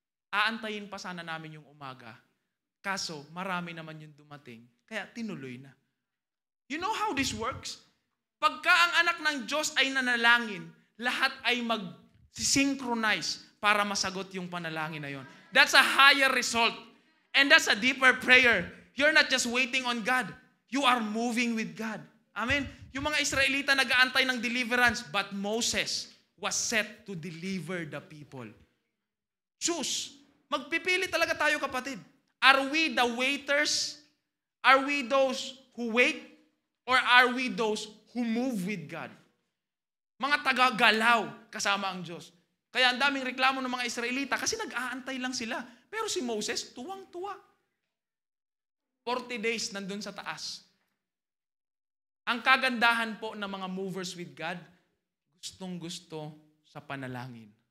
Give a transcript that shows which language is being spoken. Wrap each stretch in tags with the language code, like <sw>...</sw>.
<tl>Aantayin pa sana namin yung umaga. Kaso, marami naman yung dumating. Kaya tinuloy na.</tl> <en>You know how this works?</en> <tl>Pagka ang anak ng Diyos ay nanalangin, lahat ay mag-synchronize para masagot yung panalangin na yon.</tl> <en>That's a higher result. And that's a deeper prayer. You're not just waiting on God. You are moving with God. Amen?</en> <tl>Yung mga Israelita nag-aantay ng deliverance,</tl> <en>but Moses was set to deliver the people. Choose.</en> <tl>Magpipili talaga tayo, kapatid.</tl> <en>Are we the waiters? Are we those who wait? Or are we those who move with God?</en> <tl>Mga taga-galaw kasama ang Diyos. Kaya ang daming reklamo ng mga Israelita kasi nag-aantay lang sila. Pero si Moses, tuwang-tuwa. 40 days nandun sa taas. Ang kagandahan po ng mga movers with God, gustong-gusto sa panalangin.</tl>